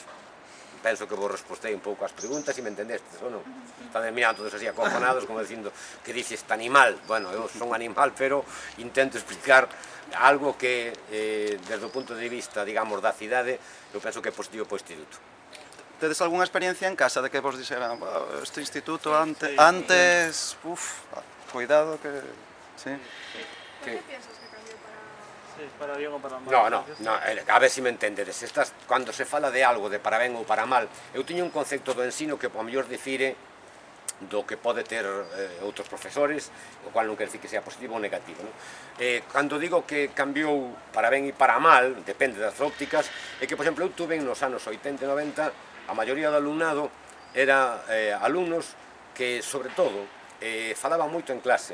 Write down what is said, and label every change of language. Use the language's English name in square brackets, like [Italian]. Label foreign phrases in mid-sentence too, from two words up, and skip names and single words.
[Galician] Penso que vos respostei un pouco as preguntas e me entendestes, ou non? Están mirando todos así acojonados, como dicindo, [Spanish] que dices [Galician] este animal? Bueno, eu son animal, pero intento explicar algo que, desde o punto de vista, digamos, da cidade, eu penso que é positivo para o instituto. Tedes algunha experiencia en casa de que vos dixeran, este instituto antes, cuidado que... Sí. [Spanish] ¿Por qué piensas que cambió para...? [Galician] Sí, para bien ou para mal. No, a ver se me entendedes. Cando se fala de algo, de para ben ou para mal, eu tiño un concepto do ensino que, ao mellor, difire do que pode ter outros profesores, o cual non quer decir que sea positivo ou negativo. Cando digo que cambiou para ben e para mal, depende das ópticas, é que, por exemplo, eu tuve nos anos 80 e 90, a maioría do alumnado era alumnos que, sobre todo, falaban moito en clase.